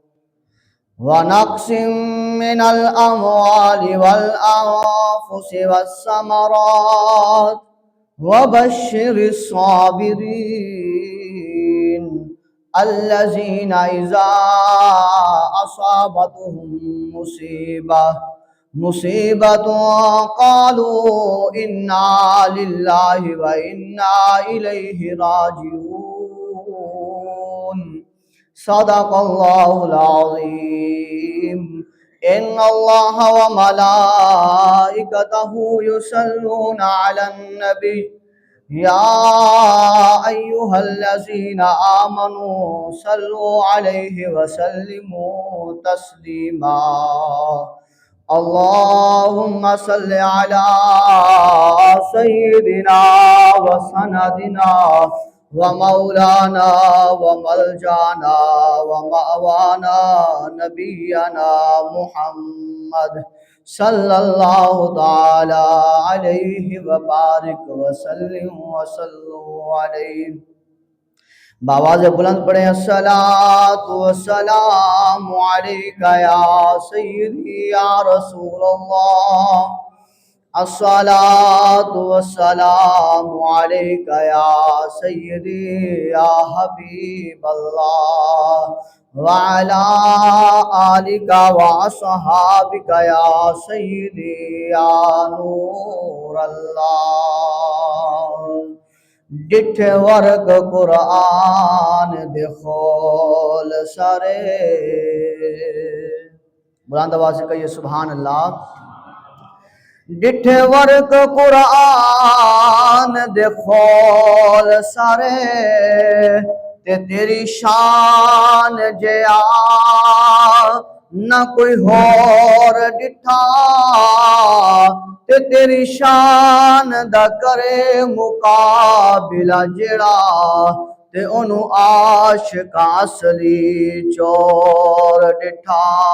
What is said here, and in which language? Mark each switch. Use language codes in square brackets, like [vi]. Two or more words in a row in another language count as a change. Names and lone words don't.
[ar] من الأموال والأنفس والثمرات وبشر الصابرين الذين إذا أصابتهم مصيبة قالوا إنا لله وإنا إليه راجعون. صدق الله العظيم. إن الله وملائكته يصلون على النبي يا أيها الذين آمنوا صلوا عليه وسلموا تسليما. اللهم صل على سيدنا وسندنا ومولانا وملجانا ومأوانا نبينا محمد صلى الله تعالى عليه وبارك وسلم وصلوا عليه. [ur] باآواز بلند پڑھے [ar] الصلاة والسلام عليك يا سيدي يا رسول الله. الصلاة والسلام عليك يا سيدي يا حبيب الله وعلى آلك وأصحابك يا سيدي يا نور الله. [pa] ڈٹھے ورق قرآن دے کھول سارے. [ur] بلند آواز سے کہیے [ar] سبحان الله. [pa] ڈٹھے ورق قرآن دے کھول سارے تے تیری شان جیا نہ کوئی ہور ڈٹھا تے تیری شان دا کرے مقابلہ جیہڑا تے اوہنوں عاشقا اصلی چور ڈٹھا.